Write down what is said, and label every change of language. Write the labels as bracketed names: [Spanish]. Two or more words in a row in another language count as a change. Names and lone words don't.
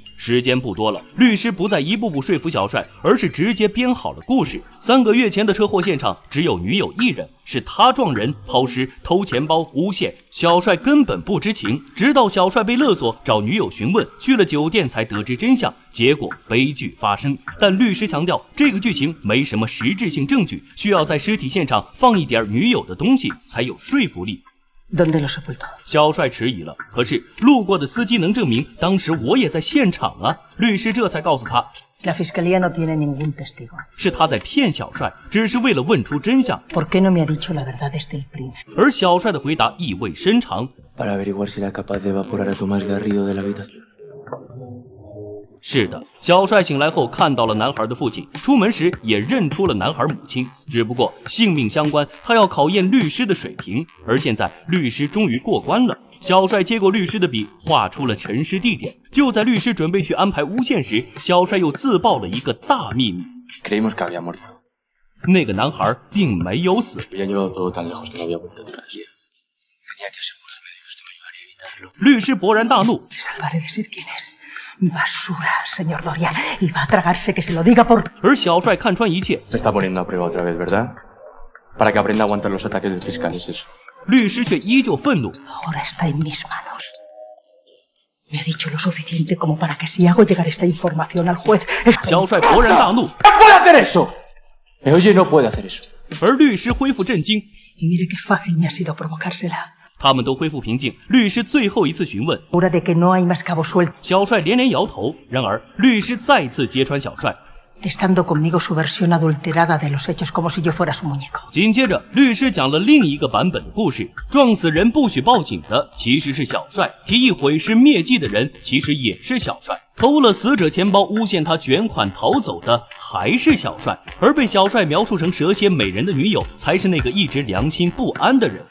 [Chinese] 时间不多了，律师不再一步步说服小帅，而是直接编好了故事。3个月前的车祸现场只有女友一人，是他撞人、抛尸、偷钱包、诬陷。小帅根本不知情，直到小帅被勒索，找女友询问，去了酒店才得知真相，结果悲剧发生。但律师强调，这个剧情没什么实质性证据，需要在尸体现场放一点女友的东西才有说服力。 [Spanish] ¿Dónde lo sepultó? [Chinese] 小帅迟疑了，可是路过的司机能证明当时我也在现场啊。律师这才告诉他， [Spanish] La fiscalía no tiene ningún testigo. [Chinese] 是他在骗小帅，只是为了问出真相。 [Spanish] ¿Por qué no me ha dicho la verdad desde el principio? [Chinese] 而小帅的回答意味深长， [Spanish] Para averiguar si era capaz de evaporar a Tomás Garrido de la habitación. [Chinese] 是的，小帅醒来后看到了男孩的父亲，出门时也认出了男孩母亲。只不过性命相关，他要考验律师的水平。而现在律师终于过关了，小帅接过律师的笔，画出了沉尸地点。就在律师准备去安排诬陷时，小帅又自爆了一个大秘密。那个男孩并没有死。律师勃然大怒。 [Spanish] Basura, señor Doria, y va a tragarse que se lo diga por... [Chinese] 而小帅看穿一切。 [Spanish] Está poniendo a prueba otra vez, ¿verdad? Para que aprenda a aguantar los ataques del fiscal, es eso. [Chinese] 律师却依旧愤怒。 [Spanish] Ahora está en mis manos. Me ha dicho lo suficiente como para que si hago llegar esta información al juez... [Chinese] 小帅勃然大怒。 [Spanish] ¡No puede hacer eso! Me oye, no puede hacer eso. [Chinese] 而律师恢复震惊。 [Spanish] Y mire qué fácil me ha sido provocársela. [Chinese] 他们都恢复平静，律师最后一次询问， [Spanish] Segura de que no hay más cabos sueltos. [Chinese] 小帅连连摇头。然而，律师再次揭穿小帅。 [Spanish] Testando conmigo su versión adulterada de los hechos como si yo fuera su muñeco. [Chinese] 紧接着，律师讲了另一个版本的故事：撞死人不许报警的其实是小帅，提议毁尸灭迹的人其实也是小帅，偷了死者钱包诬陷他卷款逃走的还是小帅，而被小帅描述成蛇蝎美人的女友才是那个一直良心不安的人。